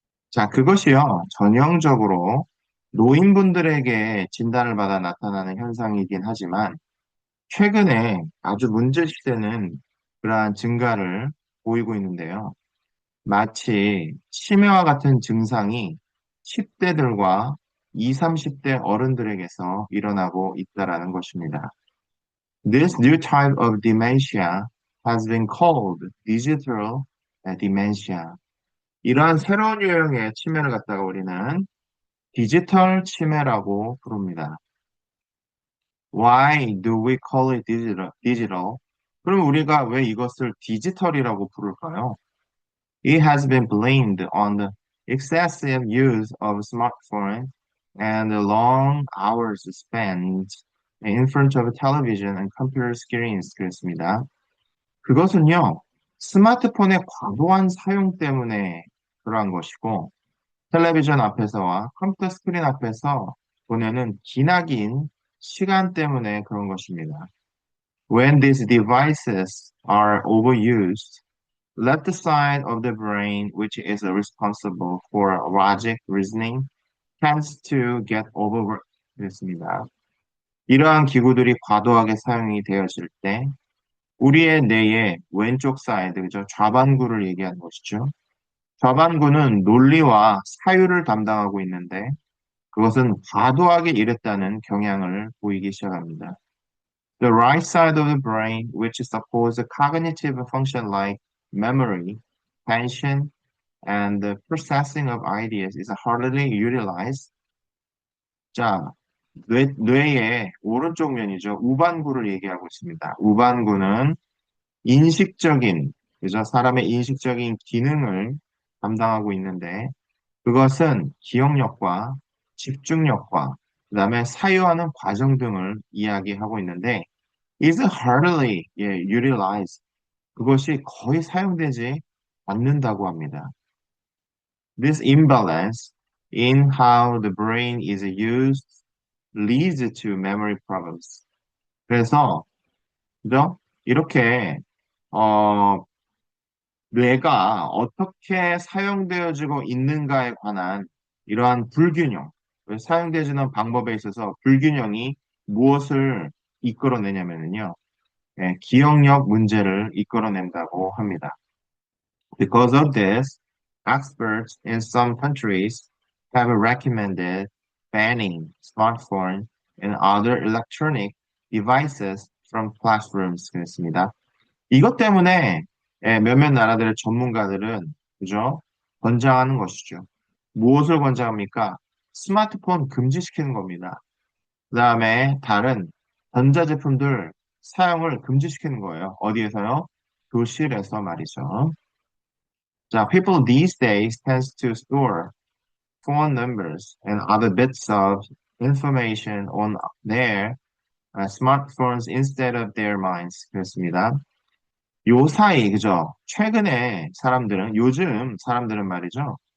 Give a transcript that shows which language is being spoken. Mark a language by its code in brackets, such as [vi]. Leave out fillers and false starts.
[ko] 자, 그것이요, 전형적으로 노인분들에게 진단을 받아 나타나는 현상이긴 하지만, 최근에 아주 문제시되는 그러한 증가를 보이고 있는데요. 마치 치매와 같은 증상이 10대들과 20, 30대 어른들에게서 일어나고 있다라는 것입니다. [en] This new type of dementia has been called digital dementia. [ko] 이러한 새로운 유형의 치매를 갖다가 우리는 디지털 치매라고 부릅니다. [en] Why do we call it digital? [ko] 그럼 우리가 왜 이것을 디지털이라고 부를까요? [en] It has been blamed on the excessive use of smartphone and the long hours spent in front of television and computer screens. [ko] 그렇습니다. 그것은요, 스마트폰의 과도한 사용 때문에 그러한 것이고, 텔레비전 앞에서와 컴퓨터 스크린 앞에서 보내는 기나긴 시간 때문에 그런 것입니다. [en] When these devices are overused, left side of the brain, which is responsible for logic reasoning, tends to get overworked. [ko] 그렇습니다. 이러한 기구들이 과도하게 사용이 되었을 때 우리의 뇌의 왼쪽 사이드, 그죠? 좌반구를 얘기하는 것이죠. 좌반구는 논리와 사유를 담당하고 있는데 그것은 과도하게 일했다는 경향을 보이기 시작합니다. [en] The right side of the brain, which supports a cognitive function like memory, attention, and the processing of ideas, is hardly utilized. [ko] 자, 뇌의 오른쪽 면이죠. 우반구를 얘기하고 있습니다. 우반구는 인식적인, 그죠? 사람의 인식적인 기능을 담당하고 있는데, 그것은 기억력과 집중력과 그다음에 사유하는 과정 등을 이야기하고 있는데 [en] is hardly utilized. [ko] 그것이 거의 사용되지 않는다고 합니다. [en] This imbalance in how the brain is used leads to memory problems. [ko] 그래서 그죠? 이렇게 어, 뇌가 어떻게 사용되어지고 있는가에 관한 이러한 불균형, 사용되어지는 방법에 있어서 불균형이 무엇을 이끌어내냐면요. 기억력 문제를 이끌어낸다고 합니다. [en] Because of this, experts in some countries have recommended banning smartphone and other electronic devices from classrooms. [ko] 그랬습니다. 이것 때문에 몇몇 나라들의 전문가들은 그죠? 권장하는 것이죠. 무엇을 권장합니까? 스마트폰 금지시키는 겁니다. 그 다음에 다른 전자제품들 사용을 금지시키는 거예요. 어디에서요? 교실에서 말이죠. [en] 자, people these days tends to store phone numbers and other bits of information on there smartphones instead of their minds. [ko] 그렇습니다. 요 사이, 그죠? 최근에 사람들은, 요즘 사람들은 말이죠.